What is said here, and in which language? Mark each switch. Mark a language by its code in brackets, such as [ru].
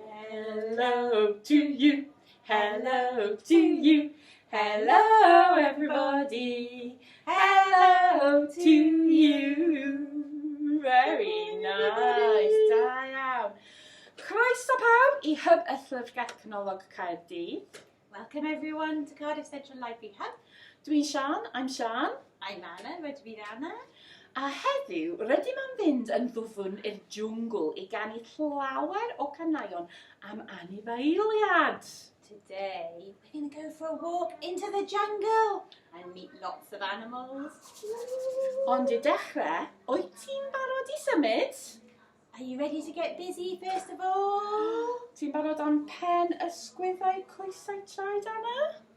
[en] Hello to you, hello to you, hello everybody, hello to you. Very nice, [cy] da iawn. Croeso pawb I Hub y Llyfrgell Canolog Caerdydd. [en] Welcome everyone to Cardiff Central Library Hub. [cy] Dwi'n Sian, [en] I'm Sian. I'm Anna, ready to be Anna. [cy] A heddiw, rydym am fynd yn ddwfn i'r jwngl I ganu llawer o caneuon am anifeiliad. [en] Today we're going to go for a walk into the jungle and meet lots of animals. [cy] Ond I dechrau, wyt ti'n barod I symud? [en] Are you ready to get busy first of all? [cy] Ti'n barod am pen ysgwyddau coesau traed, Anna?